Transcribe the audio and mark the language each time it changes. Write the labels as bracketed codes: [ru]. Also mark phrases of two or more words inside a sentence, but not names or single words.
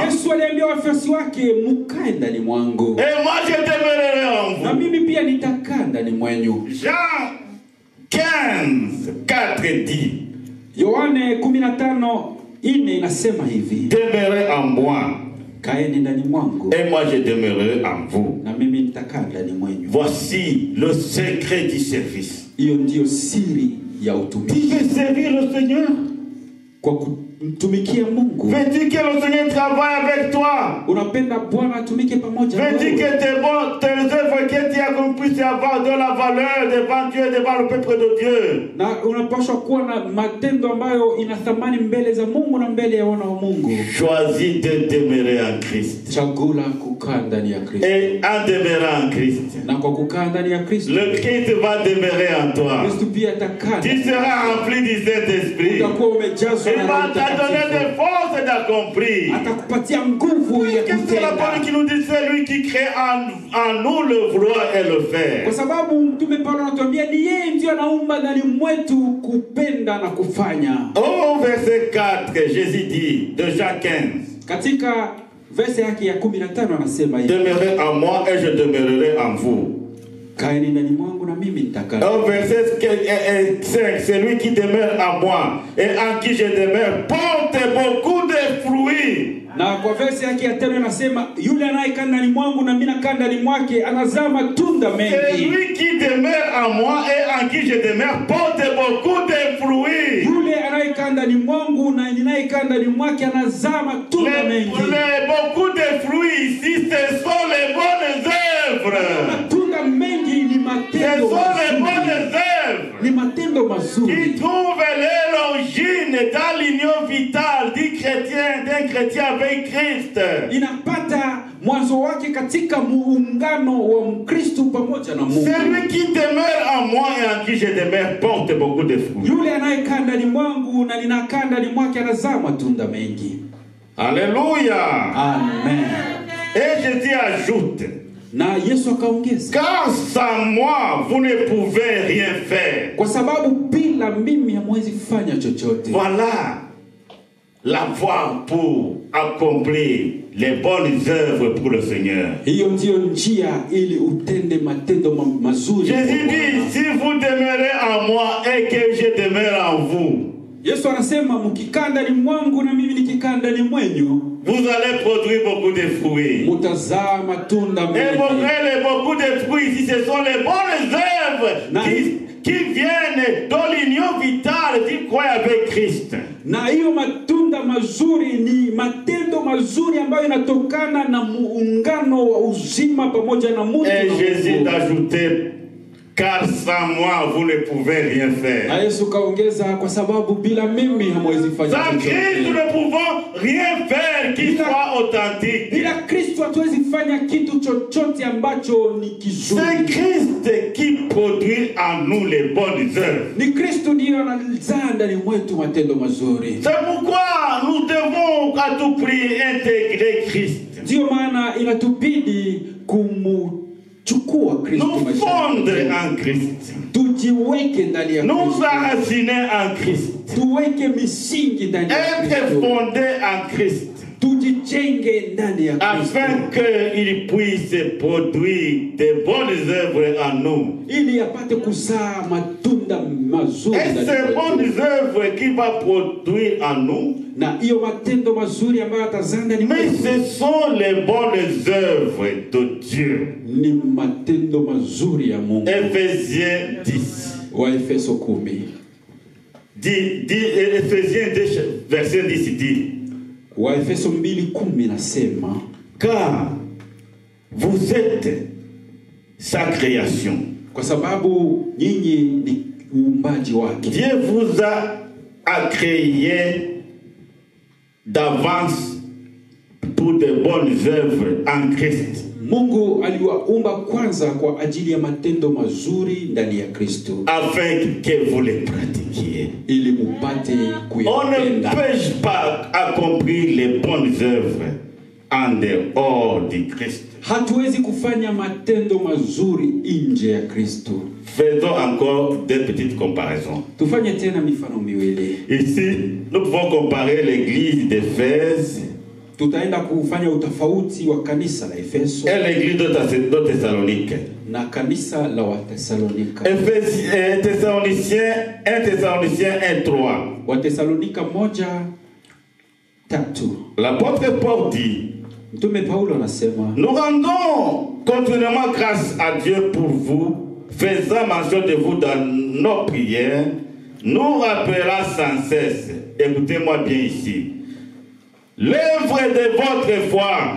[sw] Yesu aliambia wafuasi wake, mkae ndani mwangu. [fr] Et moi je demeurerai en [sw] Na [fr] vous. [sw] mimi pia nitakaa ndani mwenyu. [fr] Jean 15, 4 dit, [sw] Yohane 15:4 inasema hivi, [fr] demeurez en moi. [sw] kaeni ndani mwangu [fr] Et moi je demeurerai en vous. [sw] na mimi nitakaa ndani mwenyu. [fr] Voici le secret du service. [sw] Hiyo ndiyo siri ya [fr] Tu [sw] utumishi. [fr] veux servir le Seigneur? [sw] Kwa kumtumikia Mungu. [fr] Veux-tu que le Seigneur travaille avec toi? [sw] Unapenda Bwana atumike pamoja na [fr] Veux-tu que [sw] wewe? [fr] tes œuvres que tu as accomplies avoir de la valeur devant Dieu, devant le peuple de Dieu? [sw] Na unapaswa kuwa na matendo ambayo ina thamani mbele za Mungu na mbele ya wana wa Mungu. [fr] Choisis de demeurer en Christ. [sw] Chagula kukaa ndani ya Kristo. [fr] Et en demeurant en Christ, [sw] Na kwa kukaa ndani ya Kristo, [fr] le Christ va demeurer en toi. [sw] Kristo pia atakaa. [fr] Tu seras rempli du Saint-Esprit. [sw] Utakuwa umejazwa [fr] Il [sw] na [fr] va [sw] Roho [fr] te donner [sw] Mtakatifu. [fr] des forces d'accomplir. [sw] Atakupatia nguvu ya [fr] Qu'est-ce que la parole [sw] kutenda. [fr] qui nous dit? C'est lui qui crée en nous le vouloir et le faire. [sw] Kwa sababu mtume Paulo anatuambia ni yeye ndiye anaumba ndani mwetu kupenda na kufanya. [fr] Au verset 4, Jésus dit, de Jean 15, [sw] Katika verse yake ya 15 anasema hivi, [fr] demeurez en moi et je demeurerai en vous. [sw] Kaeni ndani mwangu na mimi nitakaa. [fr] Au verset 5, celui qui demeure en moi et en qui je demeure porte beaucoup de fruits. [sw] Na kwa verse yake ya 5 anasema yule anayekaa ndani mwangu na mimi nakaa ndani mwake anazaa matunda mengi. [fr] Celui qui demeure en moi et en qui je demeure porte beaucoup de fruits. [sw] Yule anayekaa ndani mwangu na ninayekaa ndani mwake anazaa matunda mengi. [fr] Beaucoup de fruits ici, ce sont les bonnes œuvres. [sw] Matunda mengi ni matendo. [fr] Ce sont les bonnes œuvres. [sw] Ni matendo mazuri. [fr] Qui trouvent l'origine dans l'union vitale d'un chrétien avec Christ. [sw] Inapata mwanzo wake katika muungano wa Mkristo pamoja na Mungu. [fr] Celui qui demeure en moi et en qui je demeure porte beaucoup de fruits. [sw] Yule anayekaa ndani mwangu na ninakaa ndani mwake anazaa matunda mengi. [fr] Alléluia. [sw] Amen. [fr] Et Jésus ajoute, [sw] na Yesu akaongeza, [fr] car sans moi vous ne pouvez rien faire. [sw] Kwa sababu bila mimi hamwezi fanya chochote. [fr] Voilà la voie pour accomplir les bonnes œuvres pour le Seigneur. [sw] Hiyo ndio njia ili utende matendo mazuri. [fr] Jésus dit, si vous demeurez en moi et que je demeure en vous, [sw] Yesu anasema mkikaa ndani mwangu na mimi nikikaa ndani mwenyu, [fr] vous allez produire beaucoup de fruits. [sw] Mutazaa matunda mengi. [fr] Et beaucoup de fruits ici, ce sont les bonnes œuvres qui viennent dans l'union vitale du croyant avec Christ. [sw] Na hiyo matunda mazuri ni matendo mazuri ambayo yanatokana na muungano wa uzima pamoja na Mungu. [fr] Et Jésus d'ajouter, car sans moi vous ne pouvez rien faire. [sw] Na Yesu kaongeza, kwa sababu bila mimi hamwezi fanya chochote. [fr] Sans Christ nous ne pouvons rien faire qui soit authentique. [sw] Bila Kristo hatuwezi fanya kitu chochote ambacho ni kizuri. [fr] C'est Christ qui produit en nous les bonnes œuvres. [sw] Ni Kristo ndiye anazaa ndani mwetu matendo mazuri. [fr] C'est pourquoi nous devons à tout prix intégrer Christ. [sw] Ndio maana inatubidi kumchukua Kristo [fr] nous fondre en Christ. [sw] Tujiweke ndani ya Kristo. [fr] Nous enraciner en Christ. [sw] Tuweke misingi ndani ya Kristo. [fr] Être fondé en Christ. [sw] Tujijenge ndani ya Kristo. [fr] Afin qu'il puisse produire de bonnes œuvres en nous. [sw] Ili apate kuzaa matunda mazuri. [fr] Et ces bonnes œuvres qu'il va produire en nous. [sw] Na hiyo matendo mazuri ambayo atazaa ndani mwetu. [fr] Mais ce sont les bonnes œuvres de Dieu. [sw] Ni matendo mazuri ya Mungu. [fr] Ephésiens 10. [sw] Wa Efeso 10. [fr] Ephésiens 2 verset 10 dit. [sw] Wa Efeso 2:10 nasema, [fr] car vous êtes sa création. [sw] Kwa sababu nyinyi ni uumbaji wake. [fr] Dieu vous a créé d'avance pour de bonnes œuvres en Christ. [sw] Mungu aliwaumba kwanza kwa ajili ya matendo mazuri ndani ya Kristo. [fr] Afin que vous les pratiquiez. [sw] Ili mupate kuyatenda. [fr] On ne peut pas accomplir les bonnes œuvres en dehors du Christ. [sw] Hatuwezi kufanya matendo mazuri nje ya Kristo. [fr] Faisons encore des petites comparaisons. [sw] Tufanye tena mifano miwili. [fr] Ici, nous pouvons comparer l'église d'Éphèse. [sw] Tutaenda kufanya utofauti wa kanisa la Efeso [fr] et l'église de Thessalonique. [sw] Na kanisa la Wathesalonika. [fr] Thessaloniciens 1:3. [sw] Wathesalonika 1:3. [fr] L'apôtre Paul dit, [sw] Mtume Paulo anasema, [fr] nous rendons continuellement grâce à Dieu pour vous, faisant mention de vous dans nos prières, nous rappelant sans cesse, écoutez-moi bien ici, l'œuvre de votre foi,